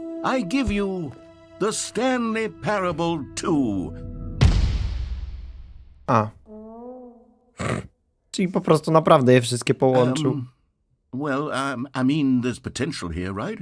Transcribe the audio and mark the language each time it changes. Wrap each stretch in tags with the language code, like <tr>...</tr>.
<en>I give you the Stanley Parable 2. A.</en> <pl>Czyli po prostu naprawdę je wszystkie połączył.</pl> <en>I mean, there's potential here, right?</en>